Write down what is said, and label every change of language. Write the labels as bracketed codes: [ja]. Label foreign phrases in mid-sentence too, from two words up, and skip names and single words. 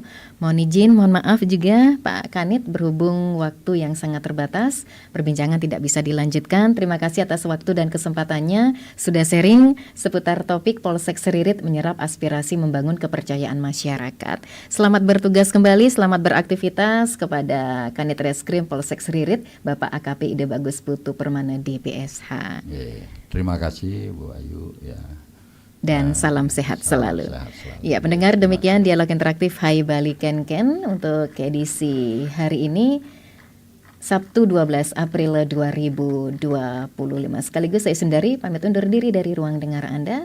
[id] Mohon izin, mohon maaf juga Pak Kanit berhubung waktu yang sangat terbatas, perbincangan tidak bisa dilanjutkan. Terima kasih atas waktu dan kesempatannya sudah sharing seputar topik Polsek Seririt menyerap aspirasi membangun kepercayaan masyarakat. Selamat bertugas kembali, selamat beraktivitas kepada Kanit Reskrim Polsek Seririt, Bapak AKP Ide Bagus Putu Permana DPSH. Terima kasih Bu Ayu ya. Dan salam sehat selalu. Ya, pendengar, demikian dialog interaktif Hai Bali Ken Ken untuk edisi hari ini Sabtu 12 April 2025. Sekaligus saya sendiri pamit undur diri dari ruang dengar Anda.